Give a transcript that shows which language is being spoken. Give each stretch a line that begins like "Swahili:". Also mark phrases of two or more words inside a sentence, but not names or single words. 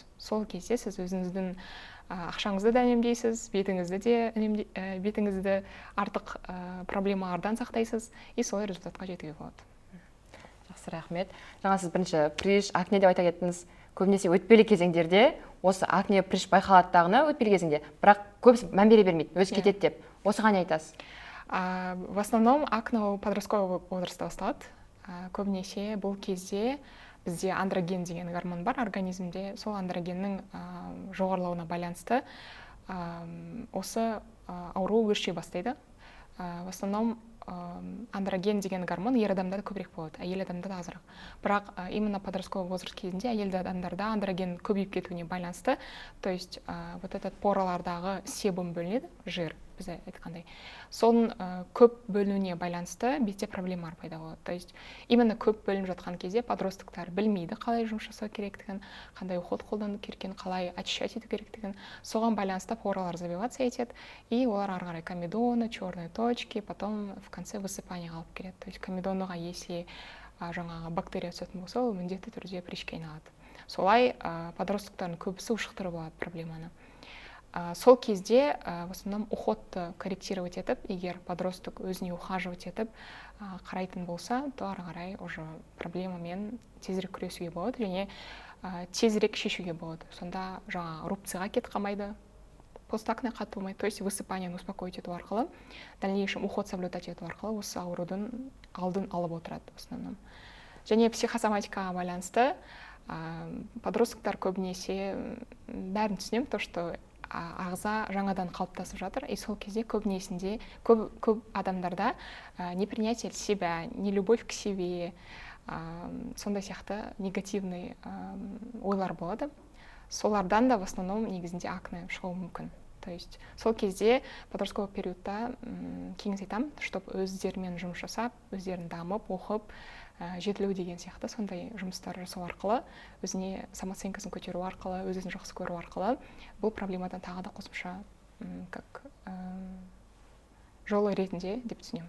Kazakh: Сол кезде сіз өзіңіздің ақшаңызды да үнемдейсіз, бетіңізді артық проблемалардан сақтайсыз, и солай результатқа жетуге болады. Жақсы, рахмет. Жаңа сіз бірінші приш, акне деп айта кеттіңіз. Көбінесе өтпелі кезеңдерде осы акне приш байқалатындағына өтпелі кезеңде, бірақ көбісі мән бере бермейді, өзі кетеді деп. Осыған не айтасыз?
Russian: В основном
Kazakh: акне подростковый возрастта басталады. Көбінесе бұл кезде бізде андроген деген гормон бар организмде, сол андрогеннің жоғарылауына байланысты осы ауру өрши бастайды.
Russian: В основном
Kazakh: андроген деген гормон ер адамдарда көбірек болады, әйел адамдарда азырақ. Бірақ
Russian: именно подростковый возраст
Kazakh: кезінде әйел адамдарда андроген көбейіп кетуіне байланысты,
Russian: то есть вот этот
Kazakh: поралардағы себум бөлінеді, жир, біз айтқандай. Соның көп бөлінуіне байланысты бетте проблемалар пайда болады.
Russian: То есть именно
Kazakh: көп бөлініп жатқан кезде подростықтар білмейді қалай жұмыс жасау керектігін, қандай уход қолдану керектігін, қалай очищать ету керектігін. Соған байланысты поралар забиваться етеді, и олар ары қарай комедоны,
Russian: черные точки, потом в конце высыпание
Kazakh: алып келеді.
Russian: То есть
Kazakh: комедоныға если жаңағы бактерия түсетін болса, ол міндетті түрде пришке айналады. Солай подростықтардың көбісі ушықтырып алады проблеманы. Сол кезде
Russian: в основном
Kazakh: уходты корректировать етіп, егер подросток өзіне ухаживать етіп қарайтын болса, то ары қарай уже проблемамен тезірек күресуге болады, және тезірек шешуге болады. Сонда жаңа рубцияға кетіп қалмайды, постакне қатты болмайды,
Russian: то есть
Kazakh: высыпанияны успокоить ету арқылы,
Russian: дальнейшем уход соблюдать
Kazakh: ету арқылы осы аурудың алдын алып отырады
Russian: в основном.
Kazakh: Және психосоматикаға байланысты подростықтар көбінесе бәрін түсінемін,
Russian: то что
Kazakh: ағза жаңадан қалыптасып жатыр, и сол кезде көбінесінде көп адамдарда
Russian: непринятие себя, не любовь к себе,
Kazakh: сондай сияқты негативный ойлар болады. Солардан да
Russian: в основном
Kazakh: негізінде акне шығуы мүмкін.
Russian: То есть
Kazakh: сол кезде подростковый периодта кеңес айтамын, чтобы өздерімен жұмыс жасап, өздерін дамып, оқып, жетілу деген сияқты сондай жұмыстар жасау арқылы, өзіне самооценкасын көтеру арқылы, өзін жақсы көру арқылы бұл проблемадан тағы да қосымша как жолы ретінде деп түсінемін.